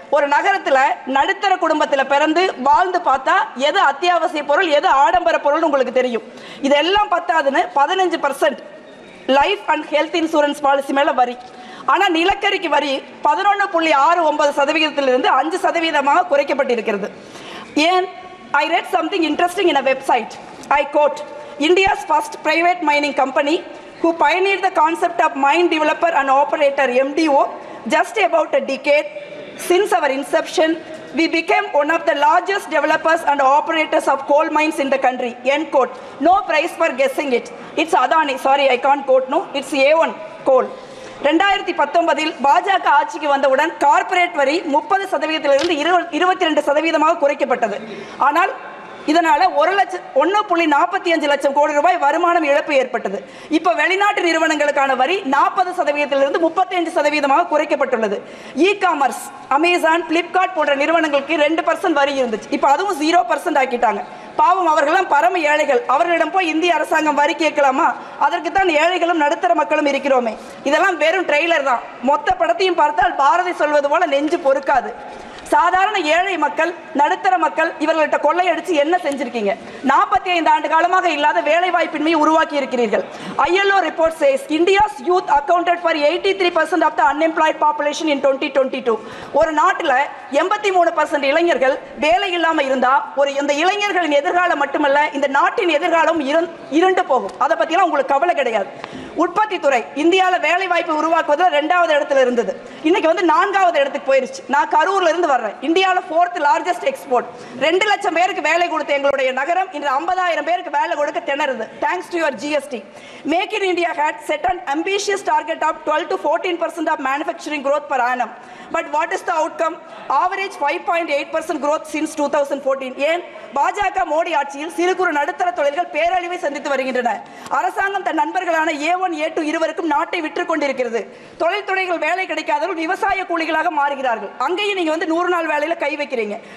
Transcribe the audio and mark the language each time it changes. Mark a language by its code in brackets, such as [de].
[ta] ஒரு நகரத்தில் நடுத்தர குடும்பத்தில் பிறந்து வாழ்ந்து பார்த்தா எது அத்தியாவசிய பொருள், எது ஆடம்பர பொருள் உங்களுக்கு தெரியும். இதெல்லாம் பத்தாதுன்னு 15% life and health insurance policy மேல வரி. ஆனால் நிலக்கரிக்கு வரி 11.69%இலிருந்து 5% குறைக்கப்பட்டிருக்கிறது. ஏன்? [en] I read something interesting in a website. I quote, India's first private mining company who pioneered the concept of mine developer and operator MDO just about a decade since our inception, we became one of the largest developers and operators of coal mines in the country. End quote. No prize for guessing it. It's Adani. Sorry, I can't quote. No, it's A1 coal. [ta] 2019 பாஜக ஆட்சிக்கு வந்தவுடன் corporate வரி 30%இலிருந்து 22% குறைக்கப்பட்டது. ஆனால் இதனால 1.45 லட்சம் கோடி ரூபாய் வருமானம் இழப்பு ஏற்பட்டது. இப்ப வெளிநாட்டு நிறுவனங்களுக்கான வரி 40%லிருந்து 35% குறைக்கப்பட்டுள்ளது. இ காமர்ஸ், அமேசான், பிளிப்கார்ட் போன்ற நிறுவனங்களுக்கு 2% வரி இருந்துச்சு. இப்ப அதுவும் 0% ஆக்கிட்டாங்க. பாவம், அவர்களெல்லாம் பரம ஏழைகள். அவர்களிடம் போய் இந்திய அரசாங்கம் வரி கேட்கலாமா? அதற்கு தான் ஏழைகளும் நடுத்தர மக்களும் இருக்கிறோமே. இதெல்லாம் வெறும் ட்ரெய்லர் தான். மொத்த படத்தையும் பார்த்தால் பாரதி சொல்வது போல நெஞ்சு பொறுக்காது. சாதாரண ஏழை மக்கள், நடுத்தர மக்கள் இவர்கள்ட்ட கொள்ளையடிச்சு என்ன செஞ்சிருக்கீங்க? 45 ஆண்டு காலமாக இல்லாத வேலை வாய்ப்பின்மையை உருவாக்கி இருக்கிறீர்கள். [en] ILO report says India's youth accounted for 83% of the unemployed population in 2022. [ta] ஒரு நாட்டில் 83% இளைஞர்கள் வேலை இல்லாம இருந்தா இந்த இளைஞர்களின் எதிர்காலம் மட்டுமல்ல, இந்த நாட்டின் எதிர்காலம் இருண்டு போகும். அதை பத்திலாம் உங்களுக்கு கவலை கிடையாது. உற்பத்தி துறை இந்தியாவில் வேலை வாய்ப்பு உருவாக்குவதில் 2வது இடத்துல இருந்தது. இன்னைக்கு 4வது இடத்துக்கு போயிருச்சு. நான் கரூர்ல இருந்து வர்றேன். [en] இந்தியாவில் 4th largest export. [ta] 2 லட்சம் பேருக்கு வேலை கொடுத்த எங்களுடைய நகரம் இன்று 50,000 பேருக்கு வேலை கொடுக்க திணறுது. [en] Thanks to your GST. Make in India had set an ambitious target of 12 to 14% of manufacturing growth per annum. But what is the outcome? Average 5.8% growth since 2014. [ta] ஏன் பாஜக மோடி ஆட்சியில் சிறு குறு நடுத்தர தொழில்கள் பேரழிவை சந்தித்து வருகின்றன. அரசாங்கம் தன் நண்பர்களான A1, A2 இருவருக்கும் நாட்டை விற்று கொண்டிருக்கிறது. தொழில் துறைகள் வேலை கிடைக்காதவர்கள் விவசாய கூலிகளாக மாறுகிறார்கள். அங்கேயும் நீங்க 100 நாள் வேலையில கை வைக்கிறீங்க.